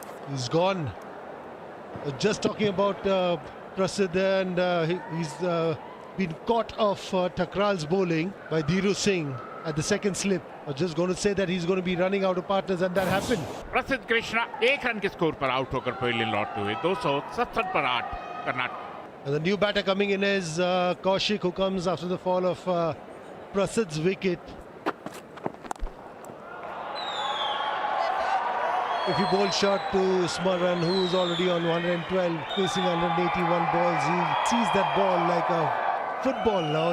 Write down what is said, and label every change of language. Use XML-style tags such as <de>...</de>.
<en>he's gone. Just talking about Prasidh, and he's been caught off Takral's bowling by Dhiru Singh at the second slip. I was just going to say that he's going to be running out of partners, and that happened.</en> <hi>प्रसिद्ध Krishna 1 run के score पर out होकर पहले लौटते हुए 267 पर 8 Karnataka.</hi> <en>And the new batter coming in is Kaushik, who comes after the fall of Prasidh's wicket. If you bowl short to Smaran, who is already on 112, facing 181 balls, he sees that ball like a football now.</en>